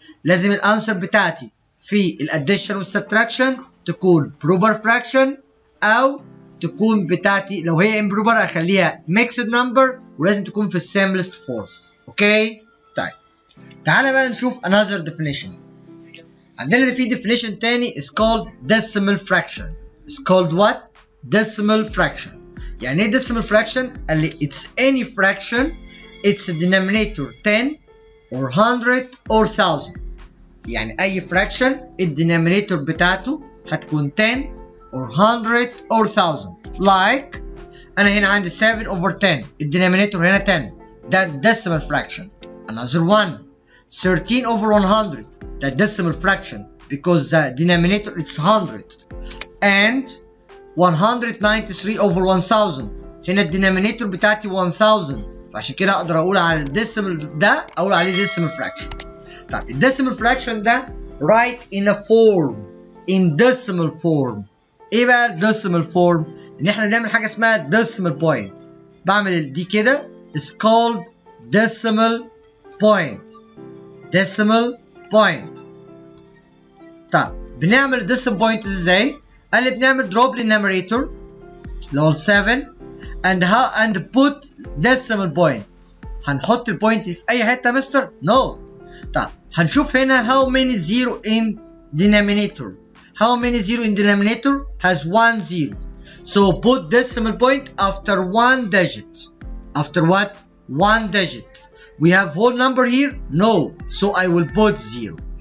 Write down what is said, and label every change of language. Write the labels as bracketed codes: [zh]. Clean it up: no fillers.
[ar] لازم الانسر بتاعتي في الاديشن والسبتراكشن تكون بروبر فراكشن، او تكون بتاعتي لو هي امبروبر اخليها ميكسد نمبر، ولازم تكون في السيمبلست فورم. اوكي طيب تعالى بقى نشوف [en] another definition. [ar] عندنا في [en] definition [ar] تاني [en] is called decimal fraction. is called what? decimal fraction. [ar] يعني ايه [en] decimal fraction؟ [ar] قال لي [en] it's any fraction its denominator 10 or 100 or 1000. [ar] يعني اي fraction الدينامينيتور بتاعته هتكون 10 or 100 or 1000. like انا هنا عندي 7 over 10 الدينامينيتور هنا 10، ده decimal fraction. [en] another one 13 over 100 ده decimal fraction because the denominator is 100. [ar] and 193 over 1000 هنا الدينامينيتور بتاعتي 1000، فعشان كده اقدر اقول على الديسيمال ده اقول عليه decimal fraction. طيب الديسيمال [en] fraction ده write in a form in decimal form. [ar] ايه بقى الديسيمال form؟ ان احنا بنعمل حاجه اسمها decimal point. بعمل دي كده [en] is called decimal point. decimal point. [ar] طيب بنعمل decimal point ازاي؟ قال لي بنعمل drop للنumerator اللي هو 7 [en] and put decimal point. [ar] هنحط البوينت في اي حته يا مستر؟ نو. طيب هنشوف هنا [en] how many zero in denominator. how many zero in denominator has 1 0. so put decimal point after 1 digit. after what? 1 digit. we have whole number here? No, so I will put 0.